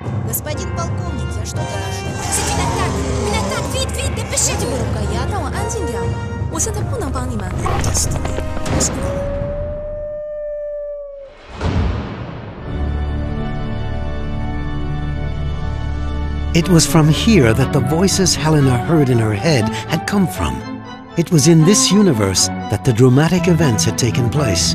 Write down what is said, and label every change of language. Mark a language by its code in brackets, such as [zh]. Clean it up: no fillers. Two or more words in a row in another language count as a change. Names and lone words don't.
[ru] Господин полковник, я что-то нашел. [fr] C'est une attaque! Une attaque! Vite, vite, dépêchez-vous! [zh] 改呀，让我安静点。我现在不能帮你们。 [en] Destiny. Let's go. It was from here that the voices Helena heard in her head had come from. It was in this universe that the dramatic events had taken place.